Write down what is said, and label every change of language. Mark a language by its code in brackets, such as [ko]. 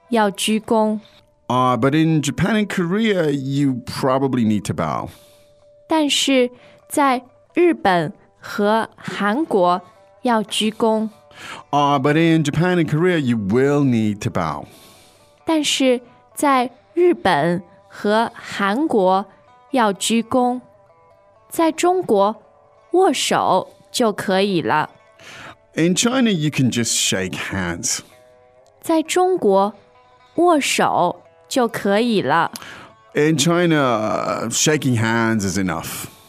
[zh] 不需要。但是在日本和韩国要鞠躬。 [en] But in Japan and Korea, you probably need to bow. [zh] 但是在日本 和韩国要鞠躬。 [en] But in Japan and Korea, you will need to bow. [zh] 但是在日本和韩国要鞠躬。在中国握手就可以了。 [en] In China, you can just shake hands. [zh] 在中国握手就可以了。 [en] In China, shaking hands is enough.